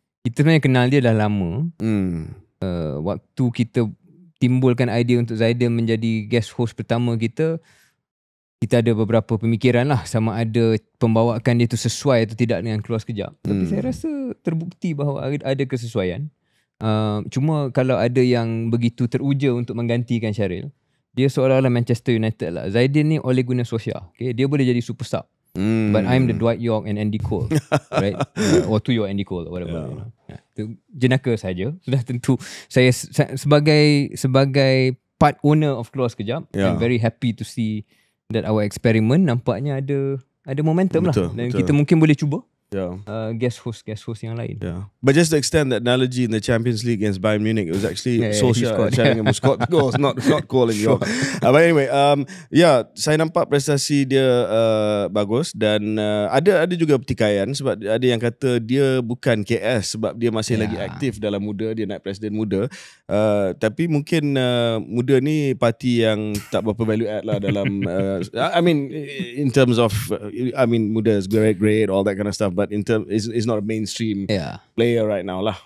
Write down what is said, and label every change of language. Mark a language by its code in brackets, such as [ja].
[ms] Kita sebenarnya kenal dia dah lama. Waktu kita timbulkan idea untuk Zaidil menjadi guest host pertama kita ada beberapa pemikiran lah, sama ada pembawaan dia tu sesuai atau tidak dengan Keluar Sekejap. Tapi saya rasa terbukti bahawa ada kesesuaian. Cuma kalau ada yang begitu teruja untuk menggantikan Syaril, dia seolah-olah Manchester United lah. Zaidin ni Ole Gunnar Solskjaer. Okay? Dia boleh jadi super sub. [en] But I'm the Dwight York and Andy Cole. Right? Or to your Andy Cole or whatever. You know? [ms] Itu jenaka saja. Sudah tentu saya sebagai [en] part owner of Keluar Sekejap, I'm very happy to see that our experiment [ms] nampaknya ada momentum lah. Dan kita mungkin boleh cuba guest host yang lain. [en] But just to extend that analogy in the Champions League against Bayern Munich, it was actually Solskjaer who scored the goals, not Cole and York. But anyway, [ms] saya nampak prestasi dia bagus dan ada juga pertikaian sebab ada yang kata dia bukan KS sebab dia masih lagi aktif dalam muda, dia naik presiden muda. Tapi mungkin muda ni parti yang tak berapa [en] value add lah dalam I mean in terms of muda is great all that kind of stuff, but in term is not a mainstream player right now lah.